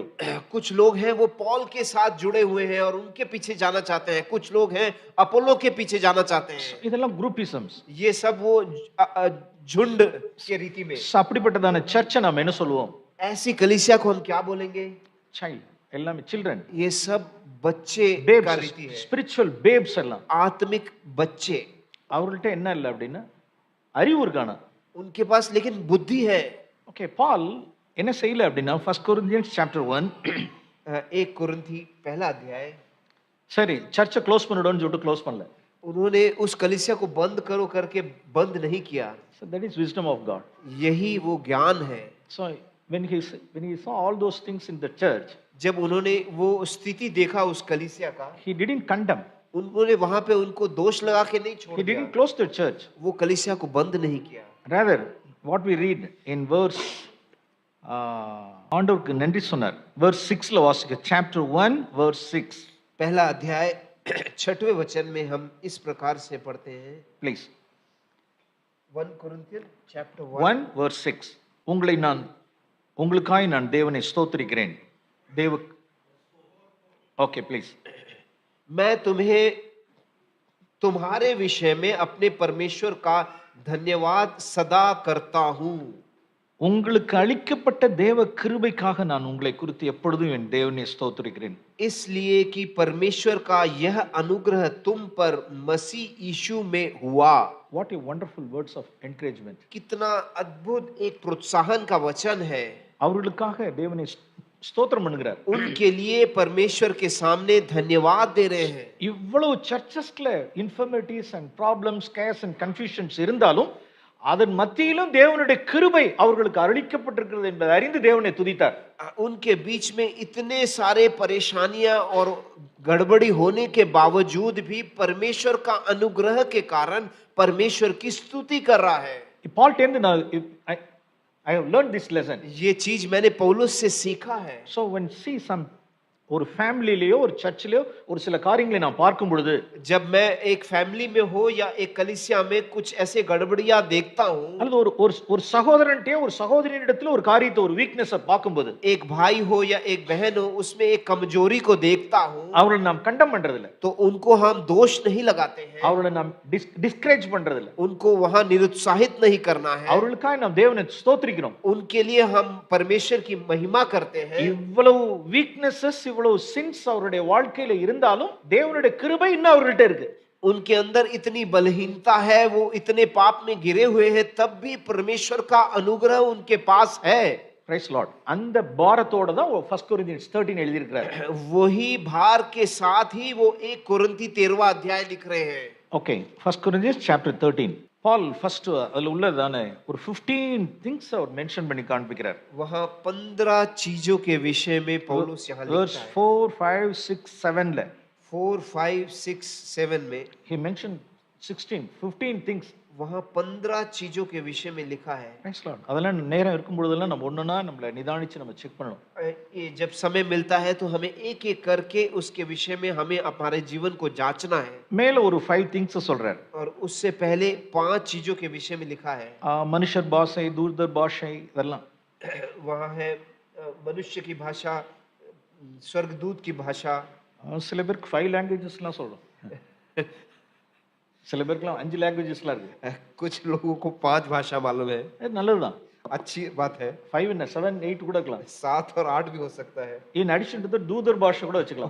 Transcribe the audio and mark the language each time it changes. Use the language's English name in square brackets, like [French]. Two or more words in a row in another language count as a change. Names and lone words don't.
[Hindi] कुछ लोग हैं वो पॉल के साथ जुड़े हुए हैं और उनके पीछे जाना चाहते हैं, कुछ लोग हैं अपोलो के पीछे जाना चाहते हैं। [Tamil] இதெல்லாம் குரூப்பிசம்ஸ். [Hindi] ये सब वो झुंड के रीति में। [Tamil] அப்படிப்பட்டதான சர்ச்சை நாம என்ன சொல்லுவோம்? [Hindi] ऐसी कलीसिया को हम क्या बोलेंगे? [Tamil] சைல்ட், எல்லாமே சில்ட்ரன். [Hindi] ये सब बच्चे का रीति है, [English] spiritual babes [Tamil] எல்லாம். [Hindi] आत्मिक बच्चे। [Tamil] அவர்கள்ட்ட என்ன இல்லை அப்படின்னா அறிவு இருக்கானா? [Hindi] उनके पास लेकिन बुद्धि है। [Tamil] ஓகே, பால் என்ன செய்யல அப்படின்னா 1 Corinthians chapter 1 [Hindi] एक कुरिन्थी पहला अध्याय, [Tamil] சரி சர்ச்சை க்ளோஸ் பண்ணிடுவோம்னு சொல்லிட்டு க்ளோஸ் பண்ணல. [Hindi] उन्होंने उस कलीसिया को बंद करो करके बंद नहीं किया। [English] So that is wisdom of God. [Hindi] यही वो ज्ञान है। [English] So when he saw all those things in the church, [Hindi] जब उन्होंने वो स्थिति देखा उस कलीसिया का, [English] he didn't condemn, [Hindi] उन्होंने वहां पे उनको दोष लगा के नहीं छोड़ [English] he [Hindi] दिया, [English] didn't close the church. [Hindi] वो कलीसिया को बंद नहीं किया। [English] Rather what we read in verse [Tamil] ஆண்டவருக்கு நன்றி சொன்னார். [English] verse 6 [Tamil] ல வாசிக்க, [English] chapter 1 verse 6. [Hindi] पहला अध्याय 6वें वचन में हम इस प्रकार से पढ़ते हैं, [English] Please. 1 Corinthians chapter 1 verse 6. [Tamil] உங்களுக்காய் நான் தேவனை ஸ்தோத்திரிக்கிறேன். [English] okay please. [Hindi] मैं तुम्हारे विषय में अपने परमेश्वर का धन्यवाद सदा करता हूं। [Tamil] உங்களுக்கு அளிக்கப்பட்ட தேவ கிருபைக்காக நான் உங்களை குறித்து எப்பொழுதும் என் தேவனை ஸ்தோத்திரிக்கிறேன். [Hindi] इसलिए कि परमेश्वर का यह अनुग्रह तुम पर मसीह यीशु में हुआ। [English] What a wonderful words of encouragement. [Hindi] कितना अद्भुत एक प्रोत्साहन का वचन है। [Tamil] அவர்களுக்காக தேவனை ஸ்தோத்திரம் பண்ணுகிறார். [Hindi] उनके लिए परमेश्वर के सामने धन्यवाद दे रहे हैं। [Tamil] இவ்வளவு சர்ச்சஸ்ல [English] infirmities and problems, chaos and confusions [Tamil] இருந்தாலும் அதன் மத்தியிலும் தேவனுடைய கிருபை அவர்களுக்கு அருளிக்கப்பட்டிருக்கிறது என்பதை அறிந்து தேவனை துதித்தார். [Hindi] उनके बीच में इतने सारे परेशानियां और गड़बड़ी होने के बावजूद भी परमेश्वर का अनुग्रह के कारण परमेश्वर की स्तुति कर रहा है। [English] Paul टेंद I have learned this lesson. [Hindi] ये चीज मैंने पौलुस से सीखा है। [English] So when see some [Tamil] ஒரு ஃபேமிலிலயோ ஒரு சர்ச்சிலயோ ஒரு சில காரியங்களை நான் பார்க்கும் பொழுது, [Hindi] जब मैं एक फैमिली में हो या एक कलीसिया में कुछ ऐसे गड़बड़ियां देखता हूं, [Tamil] அல்லது ஒரு சகோதரன்ட்டே ஒரு சகோதரியிடத்துல ஒரு காரியத்தை ஒரு வீக்னஸ் பார்க்கும்போது, [Hindi] एक भाई हो या एक बहन हो उसमें एक कमजोरी को देखता हूं, [Tamil] அவங்களை நாம் கண்டம் பண்றது இல்ல, [Hindi] तो उनको हम दोष नहीं लगाते हैं, [Tamil] அவங்களை நாம் டிஸ்கரேஜ் பண்றது இல்ல, [Hindi] उनको वहां निरुत्साहित नहीं करना है, [Tamil] அவர்களுக்காக நாம் தேவனை ஸ்தோத்திரிக்கிறோம். [Hindi] उनके लिए हम परमेश्वर की महिमा करते हैं। [Tamil] இவ்வளவு வீக்னஸஸ், இவ்வளவு சின்ஸ் அவருடைய வாழ்க்கையில இருந்தாலும் தேவனுடைய கிருபை இன்னும் அவர்கிட்ட இருக்கு. [Hindi] उनके अंदर इतनी बलहीनता है, वो इतने पाप में गिरे हुए हैं, तब भी परमेश्वर का अनुग्रह उनके पास है। [English] Praise Lord. [Tamil] அந்த பாரத்தோட தான் 1 Corinthians 13 எழுதி இருக்கிறார். [Hindi] वही भार के साथ ही वो 1 कुरिन्थी 13वां अध्याय लिख रहे हैं। [English] ओके, 1 Corinthians chapter 13. [Tamil] பால் ஃபர்ஸ்ட் அதுல உள்ளதானே ஒரு 15 திங்ஸ் அவர் மென்ஷன் பண்ணி காண்பிக்கிறார். [Hindi] वहां 15 चीजों के विषय में पौलुस यहां लिखता [English] verse [Hindi] है। [Tamil] 4 5 6 7 ல [Hindi] 4 5 6 7 में [English] he mentioned 15 things. [Hindi] वहां 15 चीजों के विषय में लिखा है। [English] Praise Lord. [Tamil] அதெல்லாம் நேரம் இருக்கும் பொழுதெல்லாம் நம்ம ஒண்ணுன்னா நம்மள நிதானிச்சு நம்ம செக் பண்ணணும். [Hindi] ये जब समय मिलता है तो हमें एक एक करके उसके विषय में हमें हमारे जीवन को जांचना है। [Tamil] மேல ஒரு 5 things சொல்றார். [Hindi] और उससे पहले 5 चीजों के विषय में लिखा है। [Tamil] மனுஷர் பாஷை, தூதர் பாஷை இதெல்லாம். [Hindi] वहाँ है मनुष्य की भाषा, स्वर्गदूत की भाषा। [Tamil] சில பேருக்கு 5 லாங்குவேजेसலாம் சொல்றோம். சில பேருக்குலாம் 5 லாங்குவேजेसலாம் இருக்கு. [Hindi] कुछ लोगों को 5 भाषा मालूम है। [Tamil] இது நல்லதுதான். [Hindi] अच्छी बात है। [Tamil] 5 என்ன 7 8 கூட இருக்கலாம். [Hindi] 7 और 8 भी हो सकता है। [English] in addition to the [Tamil] தூதர் பாஷை கூட வச்சுக்கலாம்.